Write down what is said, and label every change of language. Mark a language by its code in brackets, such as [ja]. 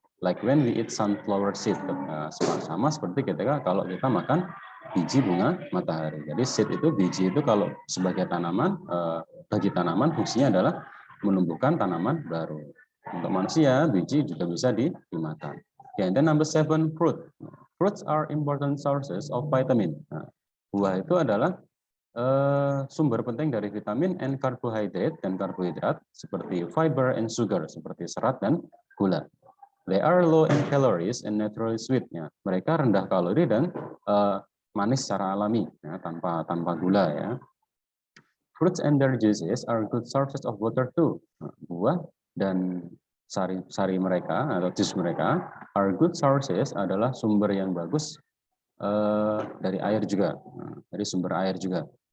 [en] Like when we eat sunflower seed, [id] sama seperti ketika kalau kita makan biji bunga matahari. Jadi seed itu, biji itu kalau sebagai tanaman, bagi tanaman fungsinya adalah menumbuhkan tanaman baru. Untuk manusia, biji juga bisa dimakan. [en] And then number 7, fruit. Fruits are important sources of vitamin. [id] Nah, buah itu adalah sumber penting dari vitamin [en] and carbohydrate [id] dan karbohidrat seperti [en] fiber and sugar, [id] seperti serat dan gula. [en] They are low in calories and naturally sweet. [id] Ya. Mereka rendah kalori dan manis secara alami, ya, tanpa gula. Ya. [en] Fruits and their juices are good sources of water too. [id] Nah, buah dan sari mereka atau jus mereka [en] are good sources, [id] adalah sumber yang bagus dari air juga, dari sumber air juga.